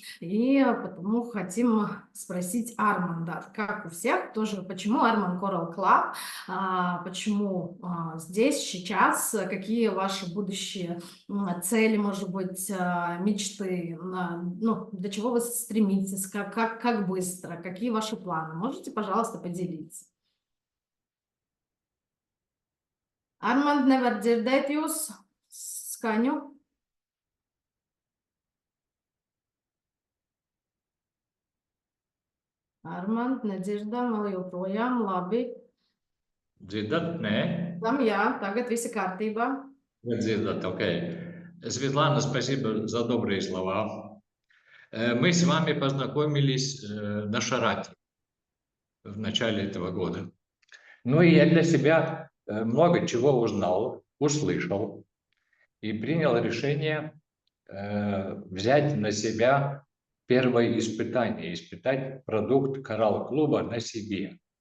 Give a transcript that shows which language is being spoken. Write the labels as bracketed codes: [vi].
[ru] и потому хотим спросить Арманда, как у всех, тоже почему Арман Coral Club, почему здесь, сейчас, какие ваши будущие цели, может быть, мечты, ну, для чего вы стремитесь, как быстро, какие ваши планы? Можете, пожалуйста, поделиться? [lv] Armand, nevar dzirdēt jūs skaņu. Armand, nedzirdam vēl joprojām, labi. Dzirdat? Nē? Jā, tagad viss kārtībā. Dzirdat, окей. [ru] Светлана, спасибо за добрые слова. Мы с вами познакомились на Шарате в начале этого года. Ну и я для себя много чего узнал, услышал и принял решение взять на себя первое испытание, испытать продукт Коралл-клуба на себе.